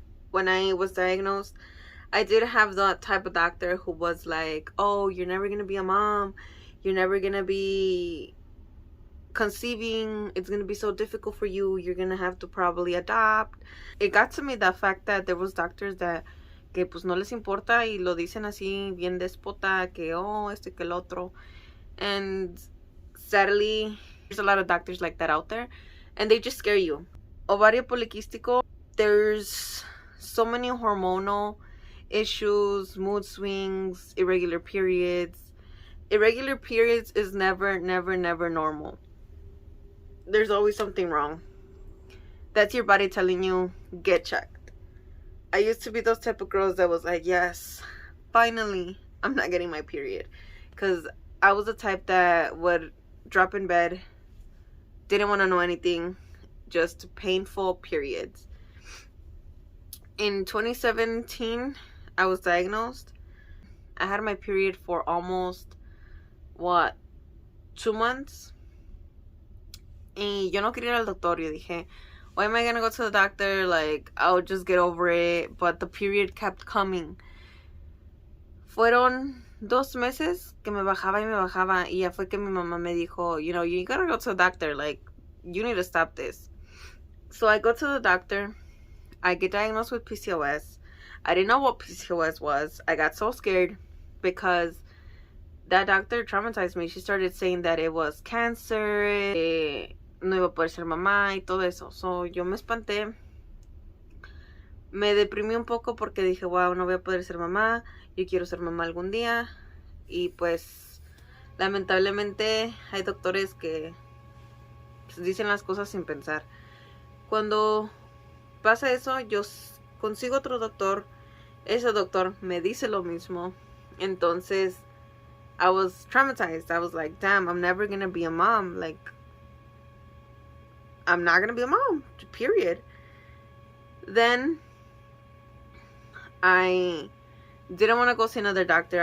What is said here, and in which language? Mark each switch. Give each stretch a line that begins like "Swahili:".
English: When I was diagnosed, I did have that type of doctor who was like, oh, you're never going to be a mom. You're never going to be conceiving. It's going to be so difficult for you. You're going to have to probably adopt. It got to me the fact that there was doctors
Spanish: que pues no les importa y lo dicen así bien déspota que oh, esto y que el otro.
English: And sadly, there's a lot of doctors like that out there and they just scare you.
Spanish: Ovario poliquístico,
English: there's so many hormonal issues, mood swings, irregular periods. Irregular periods is never normal. There's always something wrong. That's your body telling you, get checked. I used to be those type of girls that was like, yes, finally, I'm not getting my period. Because I was the type that would drop in bed, didn't want to know anything, just painful periods. In 2017, I was diagnosed. I had my period for almost, 2 months.
Spanish: Y yo no quería ir al doctor. Yo dije,
English: why am I going to go to the doctor? Like, I'll just get over it. But the period kept coming.
Spanish: Fueron 2 meses que me bajaba y me bajaba. Y ya fue que mi mamá me dijo,
English: you know, you gotta go to the doctor. Like, you need to stop this. So I go to the doctor. I get diagnosed with PCOS. I didn't know what PCOS was. I got so scared because that doctor traumatized me. She started saying that it was cancer,
Spanish: no iba a poder ser mamá y todo eso. So yo me espanté. Me deprimí un poco porque dije, wow, no voy a poder ser mamá. Yo quiero ser mamá algún día. Y pues, lamentablemente, hay doctores que pues, dicen las cosas sin pensar. Cuando pasa eso, yo consigo otro doctor. Ese doctor me dice lo mismo.
English: Entonces, I was traumatized. I was like, damn, I'm never gonna be a mom. Like, I'm not gonna be a mom. Period. Then, I didn't want to go see another doctor.